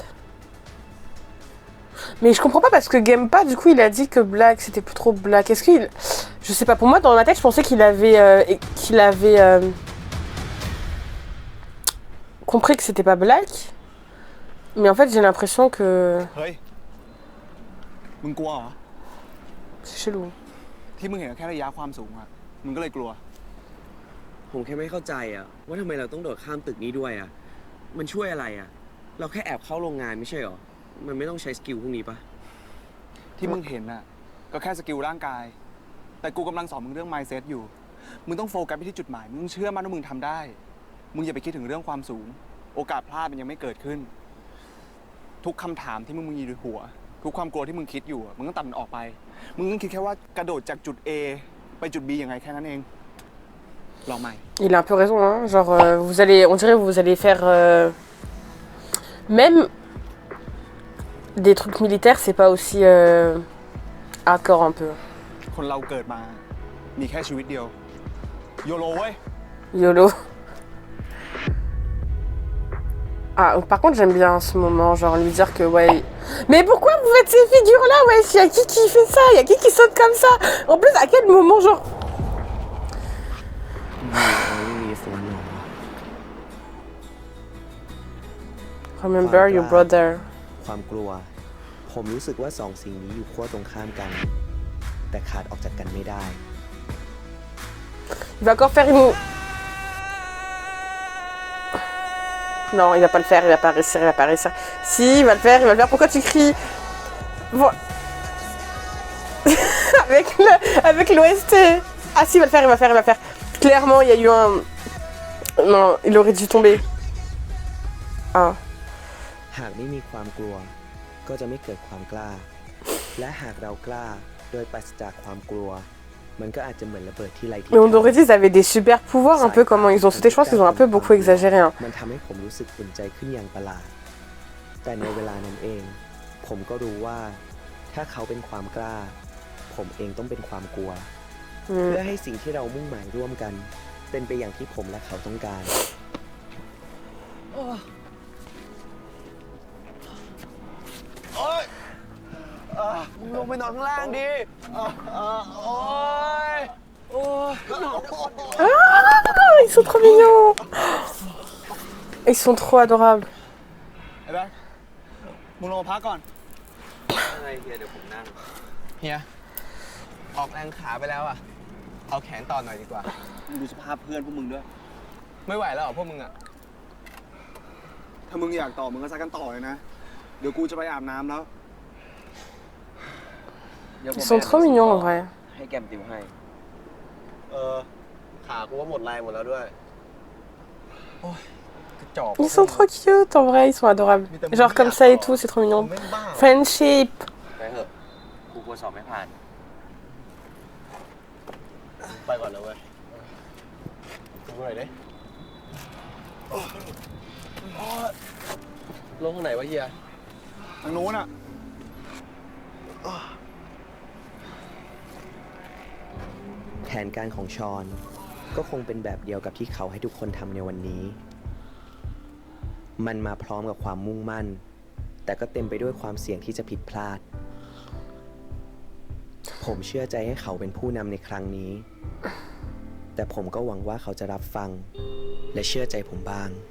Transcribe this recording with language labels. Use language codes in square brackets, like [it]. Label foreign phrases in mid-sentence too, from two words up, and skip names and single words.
[fr] Mais je comprends pas parce que Gempa, du coup, il a dit que Black, c'était plus trop Black. Est-ce qu'il... Je sais pas, pour moi, dans ma tête, je pensais qu'il avait... compris que c'était pas Black. Mais en fait, j'ai l'impression que... [th] Hey, มึงกลัวเหรอ [fr] C'est chelou. [th] ที่มึงเห็นแค่ระยะความสูงอะมึงก็เลยกลัว ผมแค่ไม่เข้าใจอะว่าทำไมเราต้องโดดข้ามตึกนี้ด้วยอะมันช่วยอะไรอะเราแค่แอบเข้าโรงงานไม่ใช่หรอมันไม่ต้องใช้สกิลพวกนี้ปะ ที่มึงเห็นอะก็แค่สกิลร่างกายแต่กูกำลังสอนมึงเรื่อง mindset อยู่มึงต้องโฟกัสไปที่จุดหมายมึงเชื่อมั่นว่ามึงทำได้มึงอย่าไปคิดถึงเรื่องความสูงโอกาสพลาดมันยังไม่เกิดขึ้นทุกคำถามที่มึงมีในหัวทุกความกลัวที่มึงคิดอยู่มึงต้องตัดมันออกไปมึงต้องคิดแค่ว่ากระโดดจากจุด A ไปจุด B ยังไงแค่นั้นเองลองใหม่ [fr] Il a un peu raison, hein. Genre, on dirait que vous allez faire... Même des trucs militaires, c'est pas aussi hardcore un peu. [th] คนเราเกิดมามีแค่ชีวิตเดียวโยโลเว้ย [fr] YOLO. Ah, par contre, j'aime bien ce moment, genre lui dire que, ouais... Mais pourquoi vous faites ces figures-là, ouais? Y'a qui fait ça? Y'a qui saute comme ça? En plus, à quel moment, genre... [en] Remember your brother. [th] ความกลัวผมรู้สึกว่าสองสิ่งนี้อยู่ขั้วตรงข้ามกันแต่ขาดออกจากกันไม่ได้ [fr] Il va encore faire une... Non, il va pas le faire, il va pas réussir, il va pas réussir. Si, il va le faire, Pourquoi tu cries? Avec l'OST. Ah si, il va le faire. Clairement, il y a eu un... Non, il aurait dû tomber. Ah. [th] หากไม่มีความกลัวก็จะไม่เกิดความกล้าและหากเรากล้าโดยปราศจากความกลัวมันก็อาจจะเหมือนระเบิดที่ไร้ที่ [fr] Mais on aurait dit qu'ils avaient des super pouvoirs, un peu comment ils ont sauté. Je pense qu'ils ont un peu beaucoup exagéré. Hein. [th] มันทำให้ผมรู้สึกอุ่นใจขึ้นอย่างประหลาดแต่ในเวลานั้นเองผมก็รู้ว่าถ้าเขาเป็นความกล้าผมเองต้องเป็นความกลัวเพื่อให้สิ่งที่เรามุ่งหมายร่วมกันเป็นไปอย่างที่ผมและเขาต้องการมึงลงไปนอนข้างล่างดิ [fr] Ils sont trop mignons. Ils sont trop adorables. [th] ไอ้แบ๊กมึงลงมาพักก่อน อะไรเฮียเดี๋ยวผมนั่ง เฮีย ออกแรงขาไปแล้วอะเอาแขนต่อหน่อยดีกว่า มึงดูสภาพเพื่อนพวกมึงด้วย ไม่ไหวแล้วเหรอพวกมึงอะ ถ้ามึงอยากต่อมึงก็ซักกันต่อเลยนะเดี๋ยวกูจะไปอาบน้ำแล้ว [fr] Ils sont trop mignons en vrai. [th] ให้แกมติวให้ ขากูว่าหมดแรงหมดแล้วด้วย โอ้ยกระจอก [fr] Ils sont trop cute en vrai, ils sont adorables. Genre comme ça et tout, c'est trop mignon. Friendship. [th] ไปเถอะกูกลัวสอบไม่ผ่าน ไปก่อนนะเว้ยดูหน่อยดิลงข้างไหนวะเฮีย ทางโน้นอ่ะ แผนการของชอนก็คงเป็นแบบเดียวกับที่เขาให้ทุกคนทำในวันนี้ มันมาพร้อมกับความมุ่งมั่นแต่ก็เต็มไปด้วยความเสี่ยงที่จะผิดพลาด ผมเชื่อใจให้เขาเป็นผู้นำในครั้งนี้ แต่ผมก็หวังว่าเขาจะรับฟังและเชื่อใจผมบ้าง